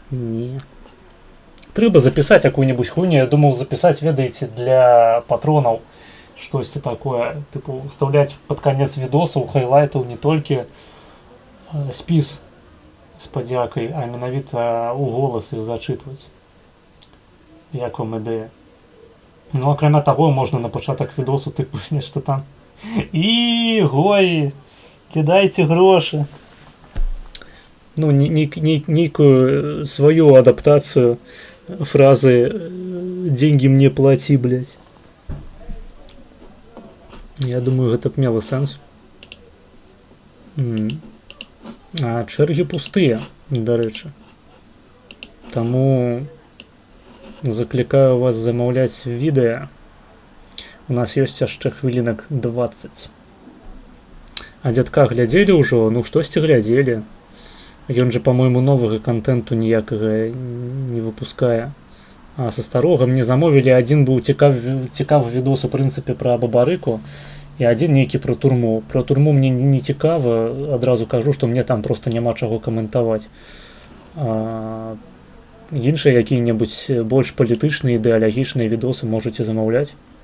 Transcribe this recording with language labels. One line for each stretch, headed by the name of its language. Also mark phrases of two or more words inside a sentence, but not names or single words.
Belarusian: Трэба запісаць якую-небудзь хуйню, я думаў запісаць, ведаеце, для патронаў штосьці такое, тыпу, вставляць под канец відосаў, хайлайтаў не толькі спіс з падзякай, а менавіта у голас іх зачытваць. Як вам ідэя? Ну, акрамя таго, можна на пачатак відосу тыпу нешта там. І, гой, кідайце грошы. ну, нейкую свою адаптацию фразы
Russian: «деньги мне плати, блядь».
Belarusian: Я думаю, гэта б мела сэнс. А чэргі пустыя, дарэчы. Таму заклікаю вас замаўляць відэа. У нас ёсць яшчэ хвілінак 20. А дзядка глядзелі ўжо? Ну, штосьці глядзелі. Ён же, по-моему, новага контенту ніякага не выпускае. А са старога мне замовілі, адзін быў цікавы відос, у прынцыпе, пра бабарыку, і адзін нейкі пра турму. Пра турму мне не цікава, адразу кажу, што мне там проста няма чаго каментаваць. Іншыя якія-небудзь больш палітычныя, ідэалагічныя відосы можаце замаўляць.